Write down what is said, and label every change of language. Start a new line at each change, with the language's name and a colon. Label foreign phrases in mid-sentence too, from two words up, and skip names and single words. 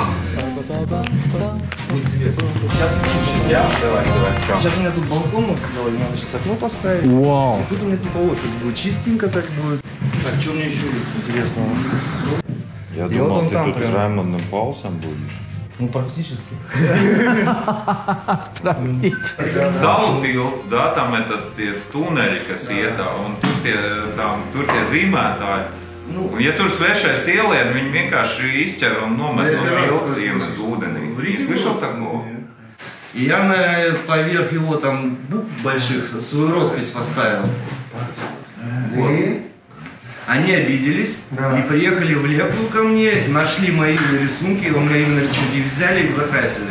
Russian: Сейчас у меня тут балкон сделали, надо сейчас окно поставить. Вау. И тут у меня типа офис будет, чистенько так будет. Так, что мне еще есть интересного? Я думал, ты тут с Раймондом Паулсом будешь. Ну, практически.
Latvian: Saultilts,
Russian: да, там этот
Latvian: tuneļi, kas ietā, un tur tie zīmētāji. Un, ja tur svešais ieliet, viņi vienkārši izķer un nomet no viltiem ūdenī.
Russian: Ты слышал такого? И я поверх его там букв больших свою роспись поставил. Вот. Они обиделись и приехали в Лепу ко мне, нашли мои рисунки, мои рисунки взяли и закрасили.